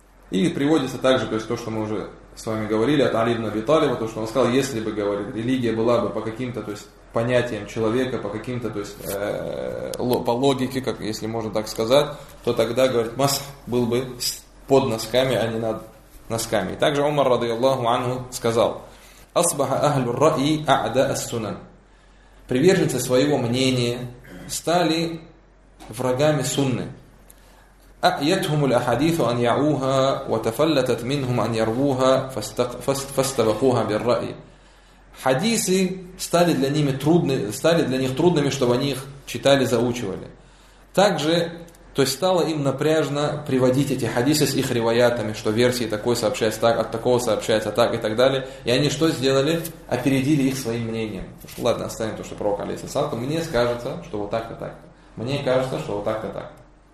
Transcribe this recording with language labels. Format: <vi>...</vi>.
<ru>И приводится также, то есть то, что мы уже с вами говорили, от Али ибн Аби Талиба, то, что он сказал, если бы, говорит, религия была бы по каким-то, то есть, понятиям человека, по каким-то, то есть, по логике, как, если можно так сказать, то тогда, говорит, мас был бы под носками, а не над носками. И также Умар, радиаллаху анху, сказал,</ru> <ar>«Асбаха ахлю ра'и а'да ас-сунан».</ar> <ru>Приверженцы своего мнения стали врагами сунны.</ru> <ar>أأيتهم الأحاديث أن يعوها وتفلتت منهم أن يروها فاستبقوها بالرأي.</ar> <ru>Хадисы стали для ними трудными, стали для них трудными, чтобы они их читали, заучивали. Также, то есть стало им напряжно приводить эти хадисы с их риваятами, что версии такой сообщается так, от такого сообщается так и так далее. И они что сделали? Опередили их своим мнением. Ладно, оставим то, что пророк алейхиссалам, мне кажется, что вот так-то так. Мне кажется, что вот так-то так. -то.</ru>